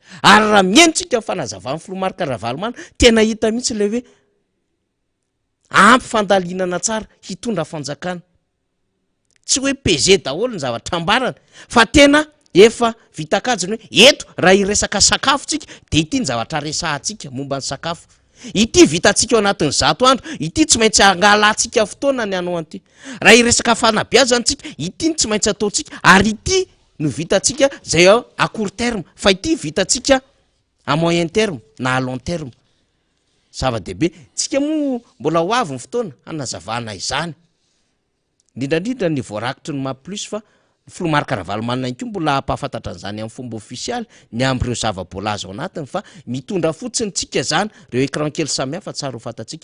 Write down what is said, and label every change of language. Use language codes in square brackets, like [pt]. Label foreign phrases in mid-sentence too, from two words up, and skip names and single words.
[mg] Ary raha mientsika fanazavan'ny Filomarika Ravalomanana tena hita mihitsy le hoe ampy fandalinana tsara hitondra fanjakana, tsy hoe PG daholo ny zavatra ambarana fa tena efa vitakajiny hoe eto raha iresaka sakafo tsika de ity ny zavatra resahantsika momba ny sakafo, ity vitatsika ao anatin'ny 100 andro, ity tsy maintsy angalantsika fotoana ny anao an'ity. Raha iresaka fanabeazana tsika ity tsy maintsy ataotsika, ary ity no vitatsika zay [fr] à court terme [mg] fa ity vitatsika [fr] à moyen terme [mg] na [fr] à long terme. [mg] Zava-dehibe tsika moa mbola ho avy ny fotoana hanazavana izany indrindrandrindra ny voarakitry ny maplus fa Filomarika Ravalomanana ihany koa mbola hampahafantatra an'izany amin'ny fomba ofisialy ny amin'ireo zava-boalaza ao anatiny fa mitondra fotsiny tsika zany reo écran kely samihafa tsara ho fantatsika.